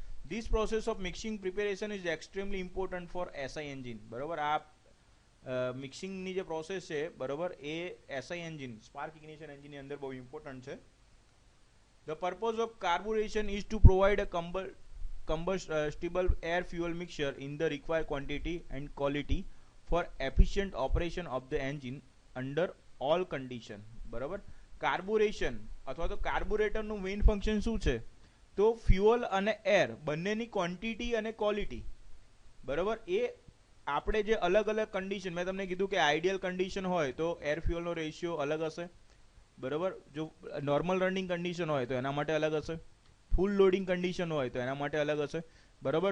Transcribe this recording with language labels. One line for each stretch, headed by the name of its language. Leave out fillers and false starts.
English: This process of mixing preparation is extremely important for SI engine, બરાબર.
Gujarati: આ મિક્સિંગની જે process છે, બરાબર, એ SI એન્જિન, સ્પાર્ક ઇગ્નિશન એન્જિનની અંદર બહુ ઇમ્પોર્ટન્ટ છે.
English: The purpose of carburation is to provide a combustible air fuel mixture in the required quantity and quality for efficient operation of the engine under all condition, બરાબર.
Gujarati: કાર્બોરેશન અથવા તો કાર્બોરેટરનું main function શું છે? તો ફ્યુઅલ અને air બંનેની quantity અને quality, બરોબર, એ આપણે જે અલગ અલગ કન્ડિશન, મેં તમને કીધું કે આઈડિયલ કન્ડિશન હોય તો એર ફ્યુઅલનો રેશિયો અલગ હશે, બરોબર. જો નોર્મલ રનિંગ કન્ડિશન હોય તો એના માટે અલગ હશે, ફૂલ લોડિંગ કન્ડિશન હોય તો એના માટે અલગ હશે, બરોબર.